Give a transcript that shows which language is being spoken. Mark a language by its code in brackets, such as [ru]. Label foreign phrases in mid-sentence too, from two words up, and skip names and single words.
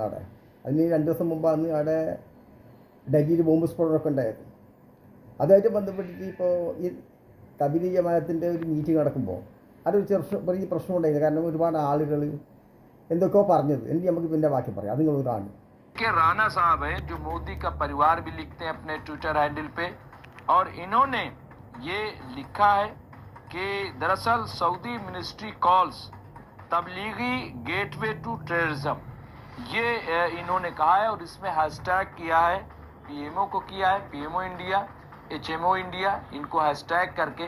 [ml] അവിടെ അതിന് 2 ദിവസം മുമ്പാണ് അവിടെ ഡൽഹിയിൽ ബോംബ് സ്ഫോടനമൊക്കെ ഉണ്ടായത്. അതുമായിട്ട് ബന്ധപ്പെട്ടിട്ട് ഇപ്പോൾ ഈ തബിലി ജമാഅത്തിൻ്റെ ഒരു മീറ്റിംഗ് നടക്കുമ്പോൾ അതൊരു ചെറിയ പ്രശ്നമുണ്ടായിരുന്നു. കാരണം ഒരുപാട് ആളുകൾ എന്തൊക്കെയോ പറഞ്ഞത്. എനിക്ക് നമുക്ക് പിന്നെ ബാക്കി പറയാം, അത് നിങ്ങൾ കാണും. [hi] राणा साहब है जो मोदी का परिवार भी लिखते हैं अपने [en] Twitter handle [hi] पे, और इन्होंने ये लिखा है कि दरअसल [en] Saudi Ministry calls Tablighi gateway to terrorism, [hi] ये इन्होंने कहा है और इसमें हैशटैग किया है, पीएमओ को किया है, पीएमओ इंडिया, एचएमओ इंडिया, इनको हैशटैग करके।